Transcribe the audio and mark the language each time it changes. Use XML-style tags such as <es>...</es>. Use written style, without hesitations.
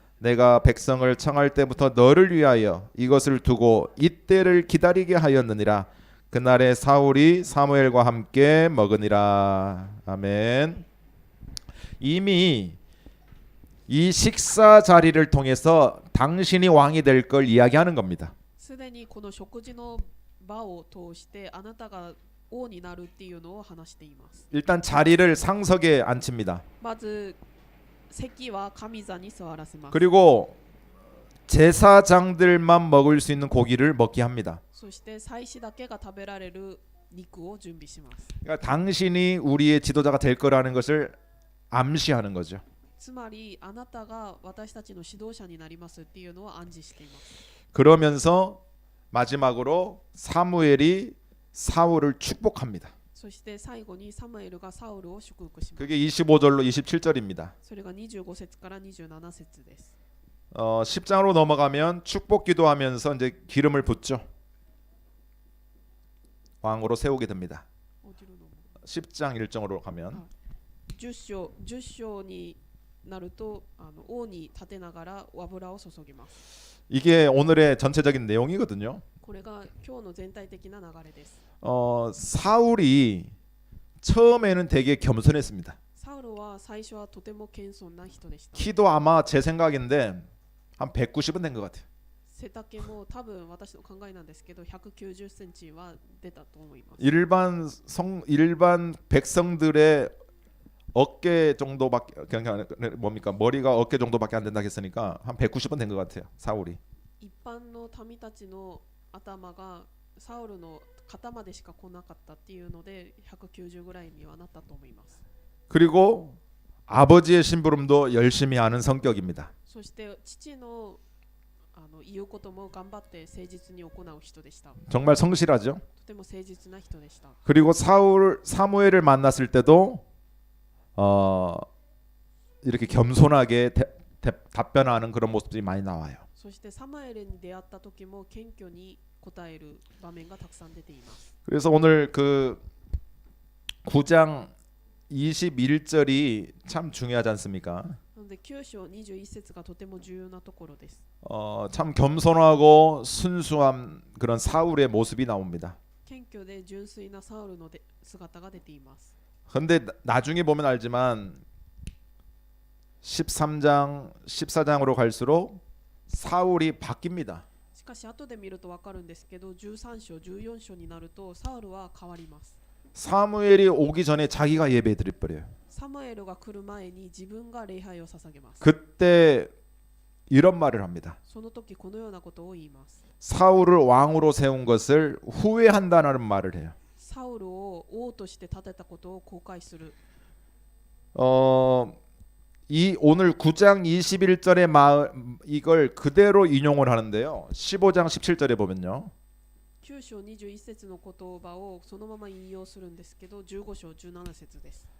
<ko>내가 백성을 청할 때부터 너를 위하여 이것을 두고 이때를 기다리게 하였느니라. 그날에 사울이 사무엘과 함께 먹으니라. 아멘. 이미 이 식사 자리를 통해서 당신이 왕이 될 걸 이야기하는 겁니다.</ko> <ja>すでにこの食事の場を通してあなたが王になるっていうのを話しています。</ja> <ko>일단 자리를 상석에 앉힙니다.</ko> <ja>まず席は神座に座らせます。</ja> <ko>그리고 제사장들만 먹을 수 있는 고기를 먹게 합니다.</ko> <ja>そして祭司だけが食べられる肉を準備します。</ja> <ko>그러니까 당신이 우리의 지도자가 될 거라는 것을 암시하는 거죠.</ko> <ja>つまりあなたが私たちの指導者になりますっていうのを暗示しています。</ja> <ko>그러면서 마지막으로 사무엘이 사울을 축복합니다.</ko> <ja>そして最後にサムエルがサウルを祝福します。</ja> <ko>그게 25절로 27절입니다.</ko> <ja>それが25節から27節です。</ja> <ko>10장으로 넘어가면 축복 기도하면서 이제 기름을 붓죠. 왕으로 세우게 됩니다. 10장 1절로 가면</ko> <ja>10章になると王に立てながら油を注ぎます。</ja> <ko>이게 오늘의 전체적인 내용이거든요.</ko> <ja>これが今日の全体的な流れです。</ja> <ko>사울이 처음에는 되게 겸손했습니다.</ko> <ja>サウルは最初はとても謙遜な人でした。</ja> <ko>키도 아마 제 생각인데 한 190은 된 것 같아요.</ko> <ja>背丈も多分私の考えなんですけど190センチは出たと思います。</ja> <ko>일반 백성들의 어깨 정도밖에 그냥 뭡니까 머리가 어깨 정도밖에 안 된다 했으니까 한 190은 된 것 같아요. 사울이.</ko> <ja>一般の民たちの頭がサウルの肩までしか来なかったっていうので190ぐらいにはなったと思います。</ja> <ko>그리고 아버지의 심부름도 열심히 하는 성격입니다.</ko> <ja>そして父の言うことも頑張って誠実に行う人でした。</ja> <ko>정말 성실하죠.</ko> <ja>とても誠実な人でした。</ja> <ko>그리고 사무엘을 만났을 때도 이렇게 겸손하게 답변하는 그런 모습들이 많이 나와요.</ko> <ja>そしてサムエルに出会った時も謙虚に答える場面がたくさん出ています。</ja> <ko>그래서 오늘 그 9장 21절이 참 중요하지 않습니까?</ko> <ja>なので9章21節がとても重要なところです。</ja> <ko>참 겸손하고 순수한 그런 사울의 모습이 나옵니다.</ko> <ja>謙虚で純粋なサウルの姿が出ています。</ja> <ko>근데 나중에 보면 알지만 13장, 14장으로 갈수록 사울이 바뀝니다.</ko> <ja>しかし後で見ると分かるんですけど13章14章になるとサウルは変わります。</ja> <ko>사무엘이 오기 전에 자기가 예배 드려버려요.</ko> <ja>サムエルが来る前に自分が礼拝を捧げます。</ja> <ko>그때 이런 말을 합니다.</ko> <ja>その時このようなことを言います。</ja> <ko>사울을 왕으로 세운 것을 후회한다는 말을 해요.</ko> <ja>サウルを王として立てたことを後悔する。</ja> <ko>이 오늘 9장 21절의 이걸 그대로 인용을 하는데요. 15장 17절에 보면요.</ko> <ja>9章21節の言葉をそのまま引用するんですけど、15章17節です。</ja>